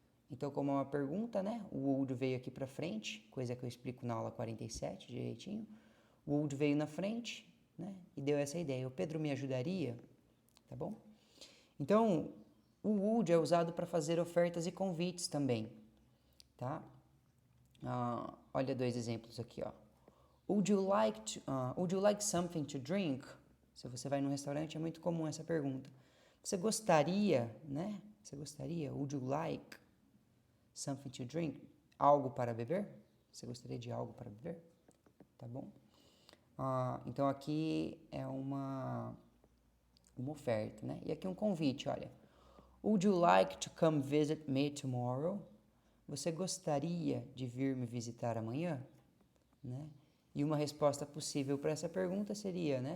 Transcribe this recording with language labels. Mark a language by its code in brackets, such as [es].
[pt] Então, como é uma pergunta, né? O would veio aqui para frente, coisa que eu explico na aula 47 direitinho. O would veio na frente, né? E deu essa ideia. O Pedro me ajudaria? Tá bom? Então, o would é usado para fazer ofertas e convites também, tá? Olha dois exemplos aqui, ó. [en] Would you like something to drink? [pt] Se você vai num restaurante, é muito comum essa pergunta. Você gostaria, né? Você gostaria? [en] Would you like something to drink? [pt] Algo para beber? Você gostaria de algo para beber? Tá bom? Então, aqui é uma uma oferta, né? E aqui um convite, olha. [en] Would you like to come visit me tomorrow? [pt] Você gostaria de vir me visitar amanhã? Né? E uma resposta possível para essa pergunta seria, né?